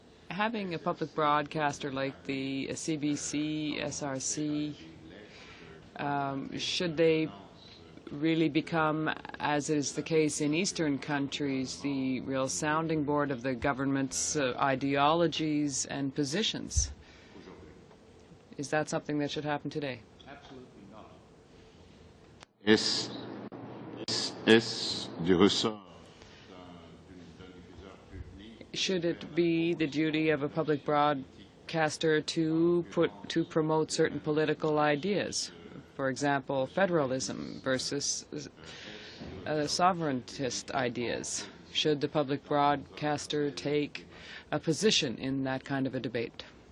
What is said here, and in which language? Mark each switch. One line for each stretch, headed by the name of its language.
English: Having a public broadcaster like the CBC, SRC, should they really become, as is the case in Eastern countries, the real sounding board of the government's ideologies and positions? Is that something that should happen today? Absolutely not.
French: Est du ressort d'un diffuseur public?
English: Should it be the duty of a public broadcaster to promote certain political ideas? For example, federalism versus sovereigntist ideas. Should the public broadcaster take a position in that kind of a debate?